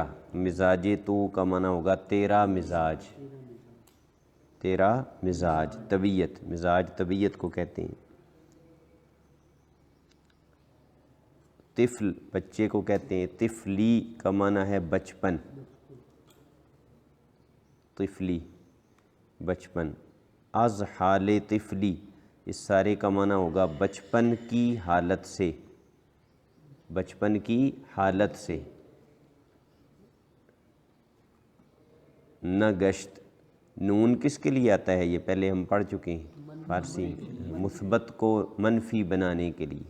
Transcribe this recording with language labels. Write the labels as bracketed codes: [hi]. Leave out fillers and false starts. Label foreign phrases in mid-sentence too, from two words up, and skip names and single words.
[fa] مزاج تو [ur] کا معنی ہوگا تیرا مزاج، تیرا مزاج، طبیعت، مزاج طبیعت کو کہتے ہیں۔ طفل بچے کو کہتے ہیں، طفلی کا معنی ہے بچپن، طفلی بچپن۔ [fa] از حال طفلی، [ur] اس سارے کا معنی ہوگا بچپن کی حالت سے، بچپن کی حالت سے۔ [fa] نہ گشت، [ur] نون کس کے لیے آتا ہے؟ یہ پہلے ہم پڑھ چکے ہیں فارسی، مثبت کو منفی بنانے کے لیے۔